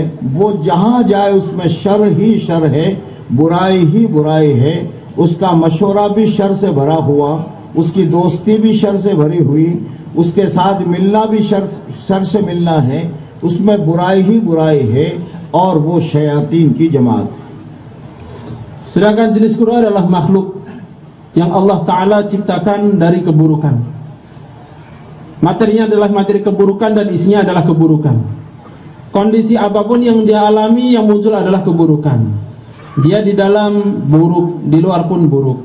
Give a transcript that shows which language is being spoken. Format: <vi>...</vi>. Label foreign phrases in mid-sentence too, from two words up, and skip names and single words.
<hi>वो जहां जाए उसमें शर ही शर है, बुराई ही बुराई है। उसका मशवरा भी शर से भरा हुआ, उसकी दोस्ती भी शर से भरी हुई, उसके साथ मिलना भी शर से मिलना है। उसमें बुराई ही बुराई है और वो शयातीन की जमात।</hi> <id>Sedangkan jenis kedua adalah makhluk yang</id> <ar>الله تعالى</ar> <id>ciptakan dari keburukan. Materinya adalah materi keburukan dan isinya adalah keburukan. Kondisi apapun yang dia alami, yang muncul adalah keburukan. Dia di dalam buruk, di luar pun buruk.</id>